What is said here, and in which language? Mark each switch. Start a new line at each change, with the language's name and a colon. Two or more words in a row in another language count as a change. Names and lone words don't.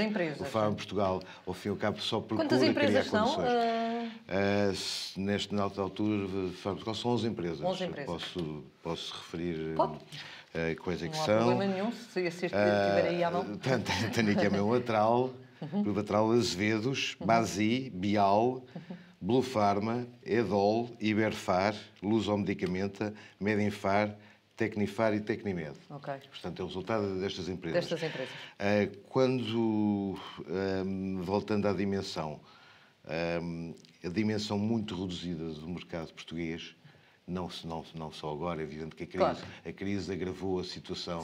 Portuguese: O FARM Portugal, ao fim e ao cabo, só procura criar condições. Nesta altura, são 11 empresas. 11 empresas. Posso referir quais é que Não há são. problema nenhum, se este estiver aí à mão. Tenho aqui a mão Atral, Grupo Atral Azevedos, Basi, Bial, Blue Pharma, Edol, Iberfar, Luso-Medicamenta, Medinfar, Tecnifar e Tecnimed. Ok. Portanto, é o resultado destas empresas. Voltando à dimensão, a dimensão muito reduzida do mercado português, não só agora, é evidente que a crise agravou a situação.